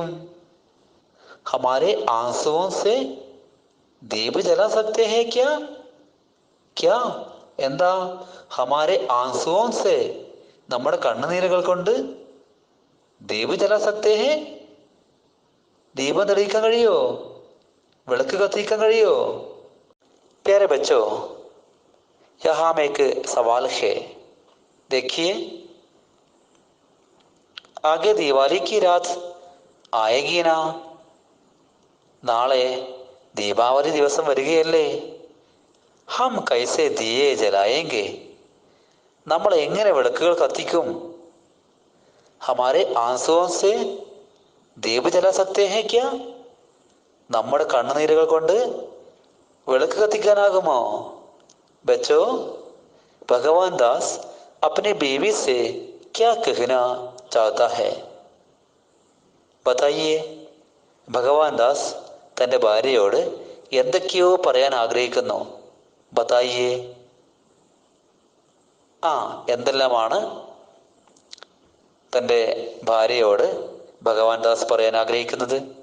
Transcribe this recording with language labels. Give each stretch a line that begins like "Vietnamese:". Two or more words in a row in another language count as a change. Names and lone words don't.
Hindi: हमारे आँसुओं से दीप जला सकते हैं क्या, क्या എന്താ? हमारे आँसुओं से,
Malayalam: നമ്മുടെ കണ്ണുനീരുകൾ കൊണ്ട്
Hindi: दीप जला सकते हैं,
Malayalam: ദീപം തെളിയിക്കാൻ കഴിയോ? വിളക്ക് കത്തിക്കാൻ കഴിയോ?
Hindi: प्यारे बच्चों, यहाँ में एक सवाल है, देखिए, आगे दिवाली की रात आएगी ना,
Malayalam: നാളെ ദീപാവലി ദിവസം വരികയല്ലേ.
Hindi: हम कैसे दिये जलाएँगे,
Malayalam: നമ്മൾ എങ്ങനെ വിളക്കുകൾ കത്തിക്കും?
Hindi: हमारे आँसुओं से दीप जला सकते हैं क्या,
Malayalam: നമ്മുടെ കണ്ണുനീരുകൾ കൊണ്ട് വിളക്ക് കത്തിക്കാനാകുമോ?
Hindi: ബച്ചോ, ഭഗവാൻ ദാസ് अपने बीवी से क्या कहना चाहता है, बताइए.
Malayalam: ഭഗവാൻ ദാസ് തൻ്റെ ഭാര്യയോട് എന്തൊക്കെയോ പറയാൻ ആഗ്രഹിക്കുന്നു.
Hindi: ബതായിയേ.
Malayalam: എന്തെല്ലാമാണ് തൻ്റെ ഭാര്യയോട് ഭഗവാൻ ദാസ് പറയാൻ ആഗ്രഹിക്കുന്നത്?